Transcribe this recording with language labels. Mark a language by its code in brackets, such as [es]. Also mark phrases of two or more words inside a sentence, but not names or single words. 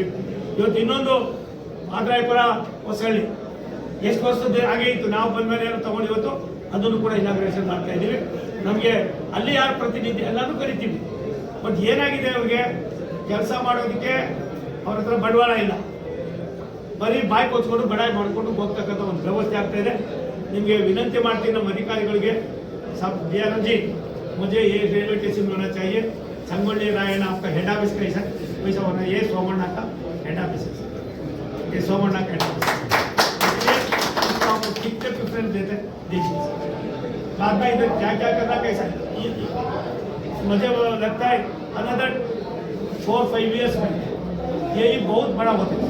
[kn] ಇವತ್ತು ಇನ್ನೊಂದು ಮಾದರಾಯಪುರ ಹೊಸಳ್ಳಿ ಎಷ್ಟು ವರ್ಷದ ಹಾಗೆ ಇತ್ತು, ನಾವು ಬಂದ ಮೇಲೆ ಏನೋ ತಗೊಂಡು ಇವತ್ತು ಅದನ್ನು ಕೂಡ ಇನಾಗ್ರೇಷನ್ ಮಾಡ್ತಾ ಇದ್ದೀವಿ. ನಮಗೆ ಅಲ್ಲಿ ಯಾರು ಪ್ರತಿನಿಧಿ ಎಲ್ಲರೂ ಕರಿತೀವಿ, ಬಟ್ ಏನಾಗಿದೆ, ಅವ್ರಿಗೆ ಕೆಲಸ ಮಾಡೋದಕ್ಕೆ ಅವ್ರ ಹತ್ರ ಬಂಡವಾಳ ಇಲ್ಲ, ಬರೀ ಬಾಯಿ ಕೊಚ್ಕೊಂಡು ಬಡಾಯಿ ಮಾಡಿಕೊಂಡು ಹೋಗ್ತಕ್ಕಂಥ ಒಂದು ವ್ಯವಸ್ಥೆ ಆಗ್ತಾ ಇದೆ. ನಿಮಗೆ ವಿನಂತಿ ಮಾಡ್ತೀನಿ, ನಮ್ಮ ಅಧಿಕಾರಿಗಳಿಗೆ, [hi] सब DRM जी, मुझे ये रेलवे स्टेशन होना चाहिए, संगोली रायना आपका [en] head office [hi] कैसा वैसा होना, ये सोमण्णा का [en] head office [hi] है, ये सोमण्णा का [en] head office [hi] है, आपको कितने प्रेफरेंस देते देखिए। बाद में इधर क्या क्या करना कैसा, मुझे वो लगता है [en] another 4-5 years [hi] में यही बहुत बड़ा होता है।